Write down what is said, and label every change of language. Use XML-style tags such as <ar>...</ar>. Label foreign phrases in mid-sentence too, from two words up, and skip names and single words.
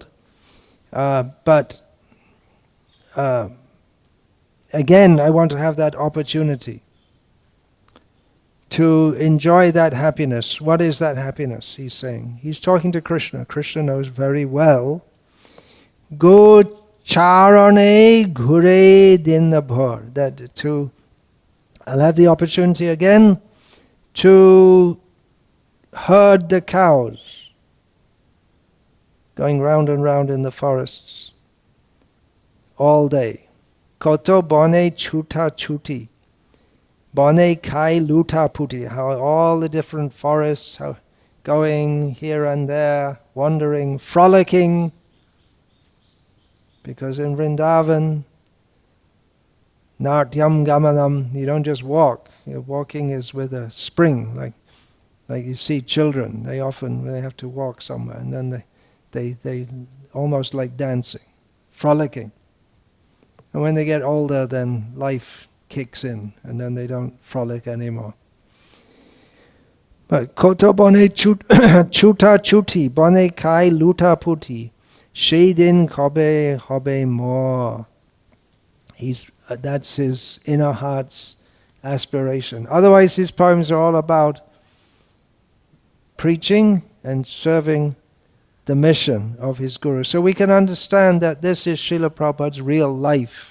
<en>But again, I want to have that opportunity to enjoy that happiness. What is that happiness, he's saying? He's talking to Krishna. Krishna knows very well.</en> <bn>গো চারণে ঘুরে দিনভর.</bn> <en>That I'll have the opportunity again to herd the cows, going round and round in the forests all day.</en> <bn>কত বনে ছুটা ছুটি, বনে খাই লুটা পুটি.</bn> <en>How all the different forests, how going here and there, wandering, frolicking. Because in Vrindavan,</en> <sa>नृत्यं गमनम्,</sa> <en>you don't just walk. Walking is with a spring, like you see children. They have to walk somewhere, and then they almost like dancing, frolicking. And when they get older, then life kicks in, and then they don't frolic anymore.</en> <bn>But কত বনে ছুটা ছুটি, বনে খাই লুটা পুটি, সেদিন কবে হবে মোর.</bn> <en>That's his inner heart's aspiration. Otherwise, his poems are all about preaching and serving the mission of his guru. So we can understand that this is Srila Prabhupada's real life.</en>